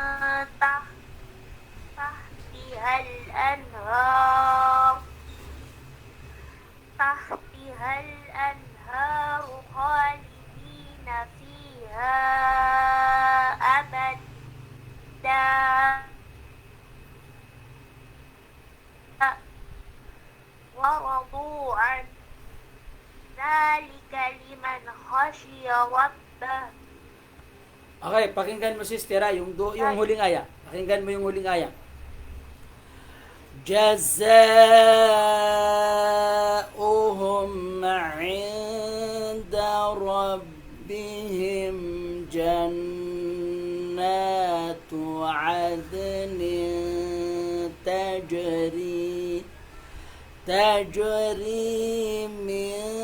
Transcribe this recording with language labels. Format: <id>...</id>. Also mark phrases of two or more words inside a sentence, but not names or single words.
<ar>تحتها الأنهار خالدين فيها أبدا ورضوا عن ذلك لمن خشي ربه.</ar> <tl>Okay, pakinggan mo sister yung huling aya. Pakinggan mo yung huling aya.</tl> <ar>جزاؤهم عند ربهم جنات عدن تجري من</ar>